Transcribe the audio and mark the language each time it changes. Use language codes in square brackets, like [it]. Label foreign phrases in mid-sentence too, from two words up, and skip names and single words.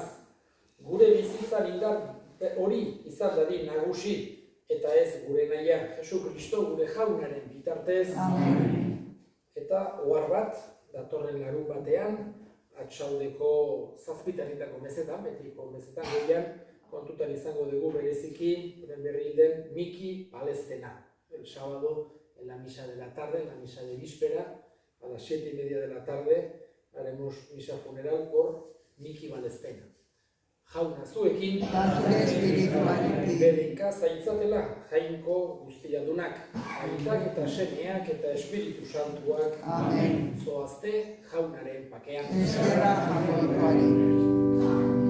[eu] Gure bizitzan indar hori izan dadin nagusi, eta ez gure nahia, Jesu Kristo gure jaunaren bitartez. Amen. Eta ohar bat, datorren larun batean, atxaudeko zazpitaritako mezetan, betiko mezetan gehian, kontutan izango dugu bereziki, den berri den Miki Palestena. [es] El sábado, en la misa de la tarde, en la misa de víspera, a las 7:30 de la tarde, haremos misa funeral por Miki Palestena. [eu] Jauna zuekin, Eta zure espiritualekin. bedinka zaitzatela jainko guztiadunak, aitak eta semeak eta espiritu santuak, Amen. zoazte jaunaren pakean. Eskerrak jaunkoari.